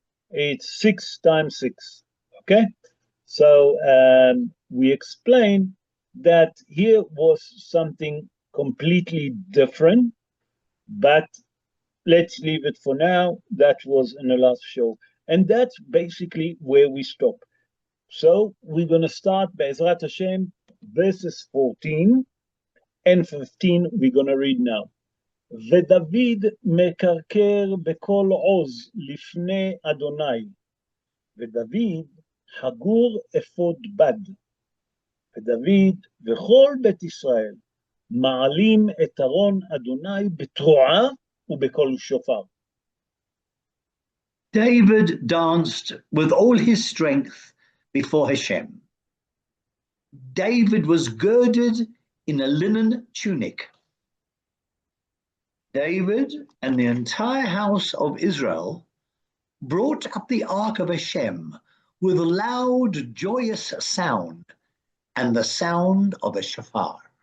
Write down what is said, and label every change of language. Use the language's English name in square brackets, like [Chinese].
[English] It's 6 times 6, okay? So we explained that here was something completely different, but let's leave it for now. That was in the last show. And that's basically where we stop. So we're going to start Be'ezrat Hashem, verses 14 and 15. We're going to read now. [Hebrew] ודוד מקרקר בכל עוז לפני אדוני, ודוד חגור אפוד בד, ודוד וכל בית ישראל מעלים את ארון אדוני בתרועה ובקול שופר. [English] David danced with all his strength before Hashem. David was girded in a linen tunic. David and the entire house of Israel brought up the ark of Hashem with a loud, joyous sound and the sound of a shofar.